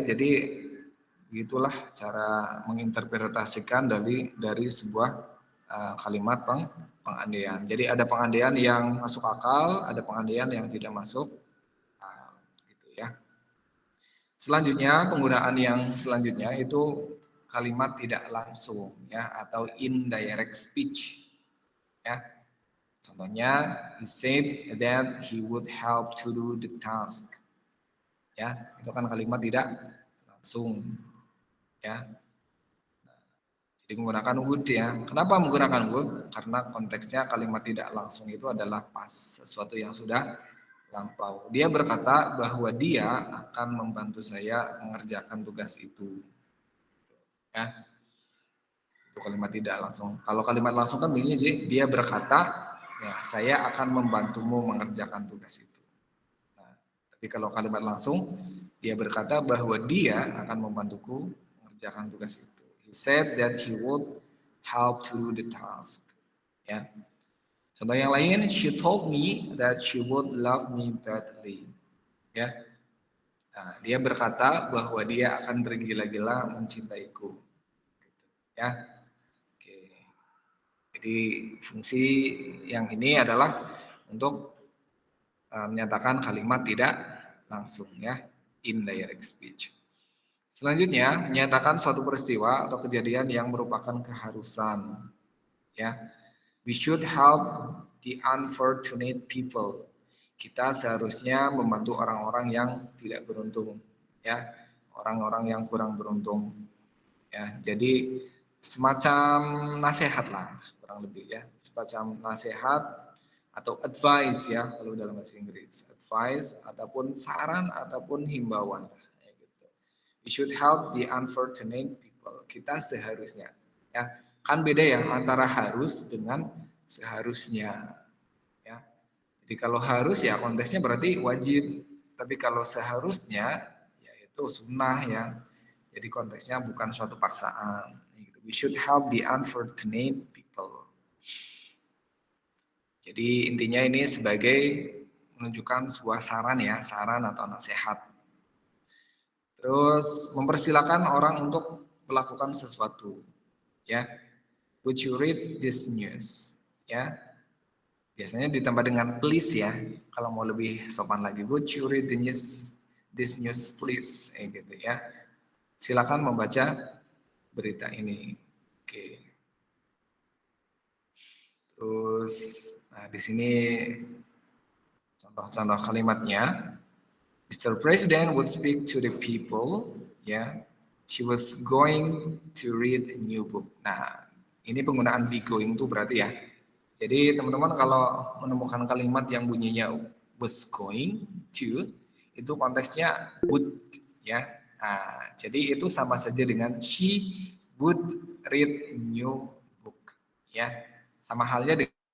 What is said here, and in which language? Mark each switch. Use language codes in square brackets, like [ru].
[id] Jadi begitulah cara menginterpretasikan dari sebuah kalimat pengandaian. Jadi ada pengandaian yang masuk akal, ada pengandaian yang tidak masuk akal, gitu ya. Selanjutnya, penggunaan yang selanjutnya itu kalimat tidak langsung ya atau indirect speech ya. [en] Contohnya, he said that he would help to do the task. [id] Ya, itu kan kalimat tidak langsung ya. Jadi menggunakan would ya. Kenapa menggunakan would? Karena konteksnya kalimat tidak langsung itu adalah past, sesuatu yang sudah lampau. Dia berkata bahwa dia akan membantu saya mengerjakan tugas itu. Ya, itu kalimat tidak langsung. Kalau kalimat langsung kan begini sih, dia berkata, ya saya akan membantumu mengerjakan tugas itu. Nah, tapi kalau kalimat langsung, dia berkata bahwa dia akan membantuku mengerjakan tugas itu. [en] He said that he would help to do the task. Ya. Contoh yang lain, she told me that she would love me badly. [id] Ya. Nah, dia berkata bahwa dia akan tergila-gila mencintaiku. Ya. Oke. Jadi fungsi yang ini adalah untuk menyatakan kalimat tidak langsung ya, indirect speech. Selanjutnya, menyatakan suatu peristiwa atau kejadian yang merupakan keharusan. [en] Ya, we should help the unfortunate people. [id] Kita seharusnya membantu orang-orang yang tidak beruntung, ya, orang-orang yang kurang beruntung. Ya, jadi semacam nasihat lah, kurang lebih ya, semacam nasihat atau advice ya kalau dalam bahasa Inggris, advice ataupun saran ataupun himbauan. [en] We should help the unfortunate people. [id] Kita seharusnya, ya kan beda ya antara harus dengan seharusnya. Ya, jadi kalau harus ya konteksnya berarti wajib, tapi kalau seharusnya ya itu sunnah ya. Jadi konteksnya bukan suatu paksaan. [en] We should help the unfortunate people. [id] Jadi intinya ini sebagai menunjukkan sebuah saran ya, saran atau nasihat. Terus mempersilahkan orang untuk melakukan sesuatu. [en] Ya, would you read this news? [id] Ya, biasanya ditambah dengan please ya. [en] Kalau mau lebih sopan lagi, would you read this news please? [id] Gitu ya. Silakan membaca berita ini. Oke. Terus, nah di sini contoh-contoh kalimatnya. Mr. [en] President would speak to the people. Ya, she was going to read a new book. [id] Nah, ini penggunaan be going itu berarti ya. Jadi teman-teman kalau menemukan kalimat yang bunyinya was going to, itu konteksnya would ya. Nah, jadi itu sama saja dengan [en] she would read a new book [id] ya. Sama halnya dengan